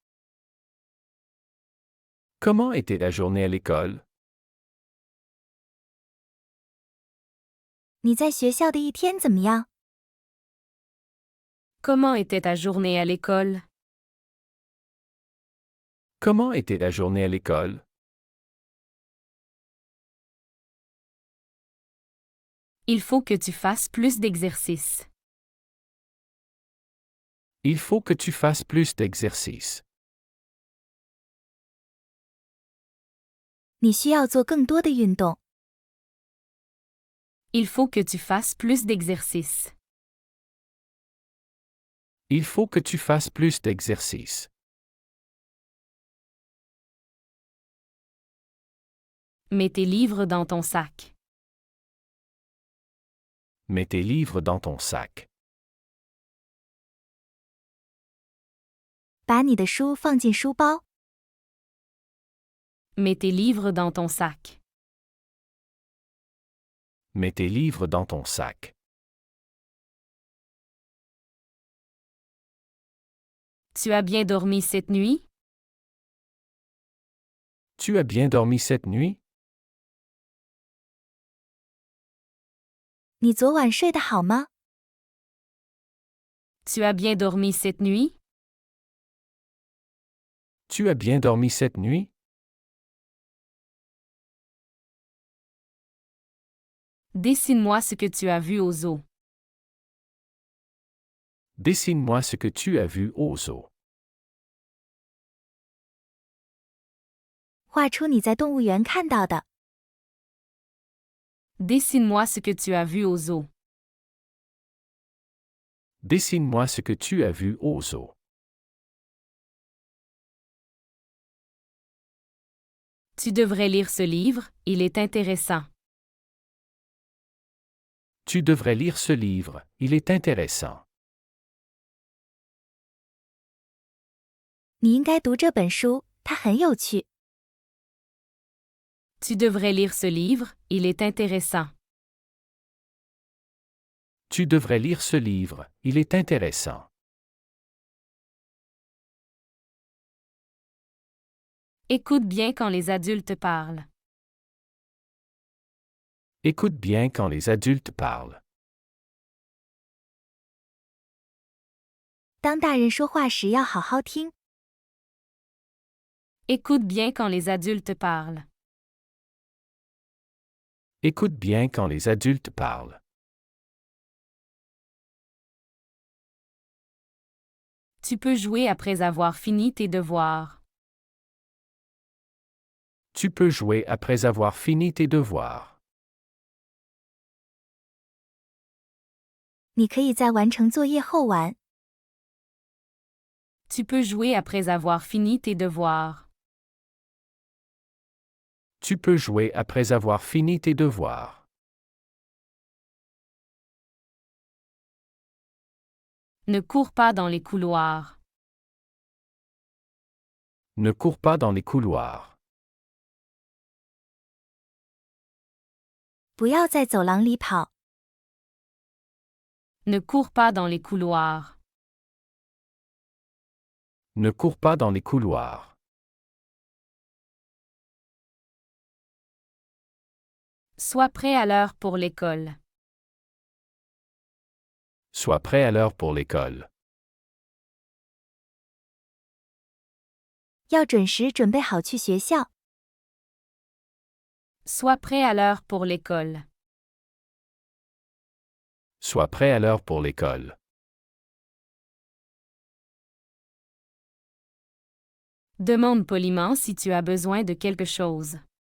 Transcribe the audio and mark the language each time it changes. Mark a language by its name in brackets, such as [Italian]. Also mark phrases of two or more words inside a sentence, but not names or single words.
[French] Comment était la journée à l'école? [Chinese] 你在学校的一天怎么样？ [French] Comment était ta journée à l'école? Comment était la journée à l'école? Il faut que tu fasses plus d'exercices. Il faut que tu fasses plus d'exercices. [Chinese] 你需要做更多的运动。 [French] Il faut que tu fasses plus d'exercices. Il faut que tu fasses plus d'exercices. Mets tes livres dans ton sac. Mets tes livres dans ton sac. [Chinese] 把你的书放进书包。 [French] Mets tes livres dans ton sac. Mets tes livres dans ton sac. Tu as bien dormi cette nuit? Tu as bien dormi cette nuit? [Chinese] 你昨晚睡得好吗？ [French] Tu as bien dormi cette nuit? Tu as bien dormi cette nuit? Dessine-moi ce que tu as vu aux eaux. Dessine-moi ce que tu as vu aux eaux. [Chinese] 画出你在动物园看到的。 [French] Dessine-moi ce que tu as vu aux eaux. Dessine-moi ce que tu as vu aux eaux. Tu devrais lire ce livre, il est intéressant. Tu devrais lire ce livre, il est intéressant. [Chinese] 你应该读这本书，它很有趣。 [French] Tu devrais lire ce livre, il est intéressant. Tu devrais lire ce livre, il est intéressant. Écoute bien quand les adultes parlent. Écoute bien quand les adultes parlent. [Chinese] 当大人说话时要好好听。 [French] Écoute bien quand les adultes parlent. Écoute bien quand les adultes parlent. Tu peux jouer après avoir fini tes devoirs. Tu peux jouer après avoir fini tes devoirs. [Chinese] 你可以在完成作业后玩。 [French] Tu peux jouer après avoir fini tes devoirs. Tu peux jouer après avoir fini tes devoirs. Ne cours pas dans les couloirs. Ne cours pas dans les couloirs. [Chinese] 不要在走廊里跑。 [French] Ne cours pas dans les couloirs. Ne cours pas dans les couloirs. Sois prêt à l'heure pour l'école. Sois prêt à l'heure pour l'école. [Chinese] 要准时准备好去学校。 [French] Sois prêt à l'heure pour l'école. Sois prêt à l'heure pour l'école. Demande poliment si tu as besoin de quelque chose.